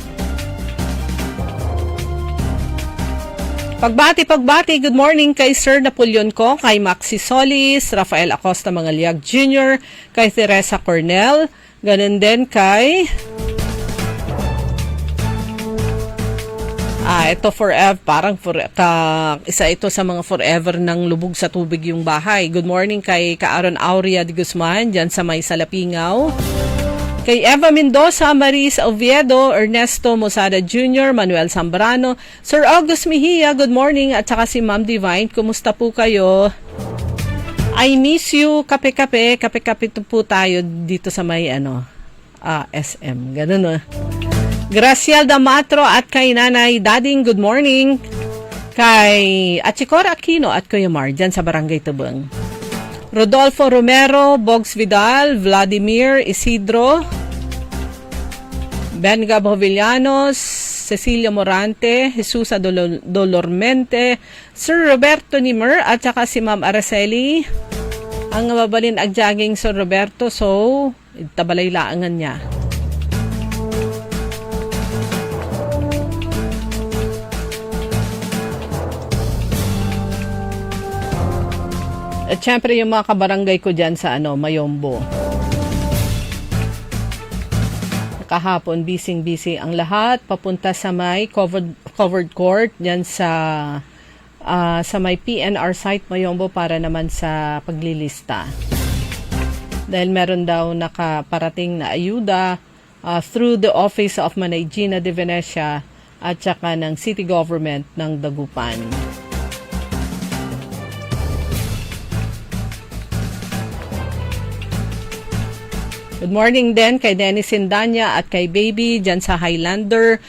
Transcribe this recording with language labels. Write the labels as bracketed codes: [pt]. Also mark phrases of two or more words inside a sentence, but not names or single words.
[tl] Pagbati, [en] good morning [tl] kay Sir Napoleon ko, kay Maxi Solis, Rafael Acosta Mangaliag Jr., kay Teresa Cornell, ganun din kay ito forever, isa ito sa mga forever ng lubog sa tubig yung bahay. [en] Good morning [tl] kay Kaaron Aurea de Guzman, dyan sa may Salapingaw. Kay Eva Mendoza, Maris Oviedo, Ernesto Mosada Jr., Manuel Zambrano, Sir August Mejia, [en] good morning, [tl] at saka si Ma'am Divine, kumusta po kayo? [en] I miss you, [tl] kape-kape po tayo dito sa may SM, ganun Graciel Damatro at kay Nanay Dading, [en] good morning. [tl] Kay Achicor Aquino at Kuya Mar, dyan sa Barangay Tubang. Rodolfo Romero, Bogs Vidal, Vladimir Isidro, Ben Gabo Villanos, Cecilia Morante, Jesusa Dolormente, Sir Roberto Nimer, at saka si Ma'am Araceli. [ilo] Ang mabalin agjaging Sir Roberto, so tabalay laangan niya. [tl] At syempre yung mga kabarangay ko dyan sa Mayombo. Kahapon, busy ang lahat. Papunta sa may [en] covered court [tl] dyan sa may PNR site Mayombo para naman sa paglilista. Dahil meron daw nakaparating na ayuda [en] through the Office of [tl] Manay Gina de Venecia at saka ng City Government ng Dagupan. [en] Good morning [tl] din kay Dennis Sindanya at kay Baby dyan sa Highlander.